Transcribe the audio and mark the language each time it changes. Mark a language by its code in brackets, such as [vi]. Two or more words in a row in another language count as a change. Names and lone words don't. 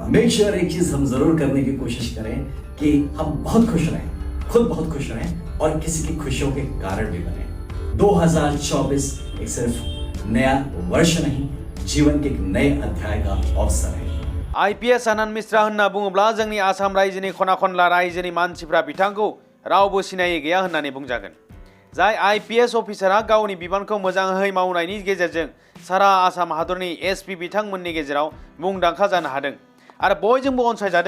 [en] make sure [hi] एक चीज हम जरूर करने की कोशिश करें कि हम बहुत खुश रहें, खुद बहुत खुश रहें और किसी की खुशियों के कारण भी बने। 2024 एक सिर्फ नया वर्ष नहीं, जीवन के एक नए अध्याय का अवसर है। [brx] IPS आनंद मिश्रा होनना बुङोब्ला जोंनि आसाम रायजोनि खना खनला रायजोनि मानसिफ्रा बिथांखौ रावबो सिनायै गैया होननानै बुंजागोन। जाय IPS अफिसारा गावनि बिबानखौ मोजाङै मावनायनि गेजेरजों सारा आसाम हादरनि SP बिथांमोननि गेजेराव मुंदांखा जानो हादों आरो बयजोंबो अनसायजादों।